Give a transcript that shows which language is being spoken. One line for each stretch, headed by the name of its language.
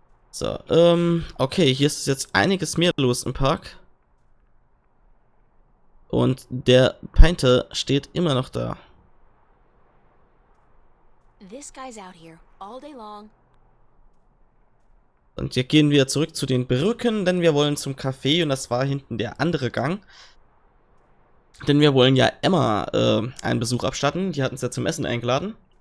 German: So, okay, hier ist jetzt einiges mehr los im Park. Und der Painter steht immer noch da.
English: This guy's out here all day long.
German: Und hier gehen wir zurück zu den Brücken, denn wir wollen zum Café und das war hinten der andere Gang. Denn wir wollen ja Emma einen Besuch abstatten. Die hat uns ja zum Essen eingeladen.